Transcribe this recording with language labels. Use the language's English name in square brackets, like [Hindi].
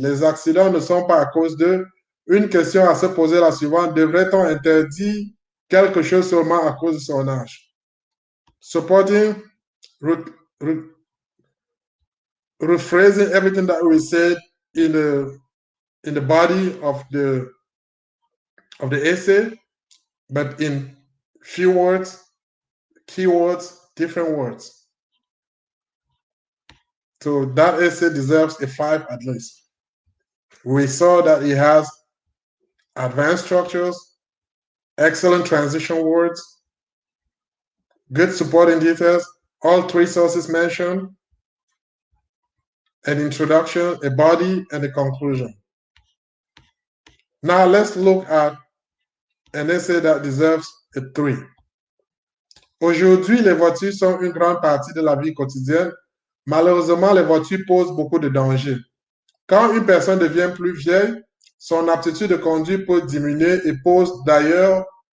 [French] Les accidents ne sont pas à cause d'eux. Une question à se poser la suivante. Devrait-on interdire quelque chose seulement à cause de son âge? [English] Supporting, rephrasing everything that we said in the body of the essay, but in few words, keywords, different words. So that essay deserves a 5 at least. We saw that it has advanced structures, excellent transition words, good supporting details, all 3 sources mentioned, an introduction, a body, and a conclusion. Now let's look at an essay that deserves a 3. [French] Aujourd'hui, les voitures sont une grande partie de la vie quotidienne. Malheureusement, les voitures posent beaucoup de dangers. Quand une personne devient plus vieille, son aptitude de conduire peut diminuer et pose d'ailleurs